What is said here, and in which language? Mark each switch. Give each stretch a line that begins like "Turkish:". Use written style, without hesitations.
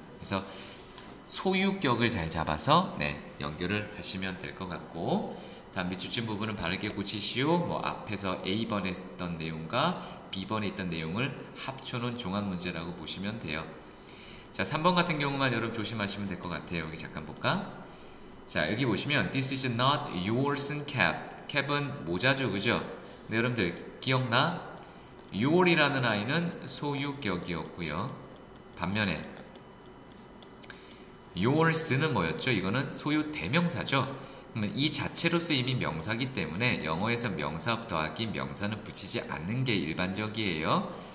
Korean: 그래서 소유격을 잘 잡아서 네, 연결을 하시면 될 것 같고 다음 밑줄친 부분은 바르게 고치시오. 뭐 앞에서 A번에 했던 내용과 B번에 있던 내용을 합쳐놓은 종합 문제라고 보시면 돼요. 자, 3번 같은 경우만 여러분 조심하시면 될 것 같아요. 여기 잠깐 볼까? 자, 여기 보시면
English: This is not your sun cap.
Korean: cap은 모자죠, 그죠? 네, 여러분들 기억나? your이라는 아이는 소유격이었고요. 반면에 yours는 뭐였죠? 이거는 소유 대명사죠. 그러면 이 자체로서 이미 명사기 때문에 영어에서 명사 더하기 명사는 붙이지 않는 게 일반적이에요.